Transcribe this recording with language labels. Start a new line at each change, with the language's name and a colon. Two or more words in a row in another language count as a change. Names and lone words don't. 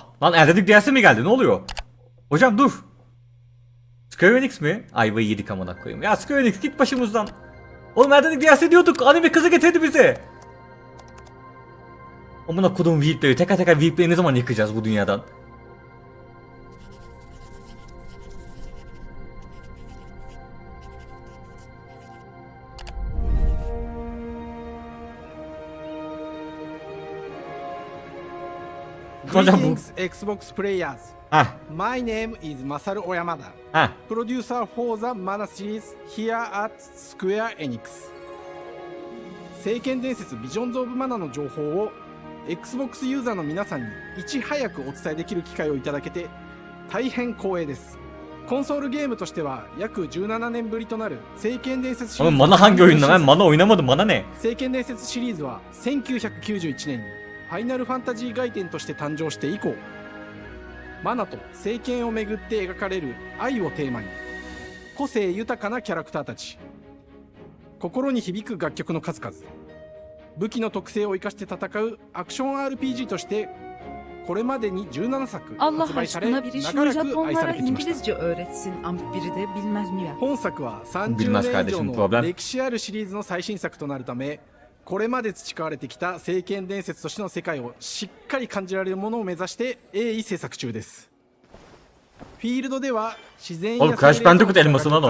Turkish: Lan erdedik DLC mi geldi? Ne oluyor? Hocam dur. Square Enix mi? Ayvayı yedik amına koyayım. Ya Square Enix git başımızdan. Oğlum erdedik DLC diyorduk. Anime kızı getirdi bize. Amına kodum VIP'leri. Teker teker VIP'leri ne zaman yıkacağız bu dünyadan?
English: Greetings, Xbox players. My name is Masaru Oyamada, producer for the Mana series here at Square Enix.
Japanese: 聖剣伝説ビジョンズ・オブ・マナの情報を Xbox ユーザーの皆さんにいち早くお伝えできる機会をいただけて大変光栄です。コンソールゲームとしては約17年ぶりとなる聖剣伝説シリーズ。
Turkish: Mana hangi oyunda ben? Mana oynamadım. Mana ne?
Japanese: 聖剣伝説シリーズは1991年にファイナルファンタジー外伝として誕生して以降、マナと聖剣をめぐって描かれる愛をテーマに個性豊かなキャラクターたち、心に響く楽曲の数々、武器の特性を生かして戦うアクション RPG としてこれまでに17作
Turkish: Allah
Japanese: 発売され
Turkish: aşkına biri
Japanese: 長
Turkish: şu
Japanese: らく愛さ
Turkish: Japonlara
Japanese: れてきました
Turkish: İngilizce öğretsin. Ama biri de bilmez mi ya?
Japanese: 本作は30
Turkish: Bilmez
Japanese: 年以
Turkish: kardeşim
Japanese: 上
Turkish: problem.
Japanese: の歴史あるシリーズの最新作となるため、これまで培われてきた聖剣伝説としての世界をしっかり感じられるものを目指して鋭意制作中です。フィールドでは自然や
Turkish: Oğlum Crash Bandicoot elması lan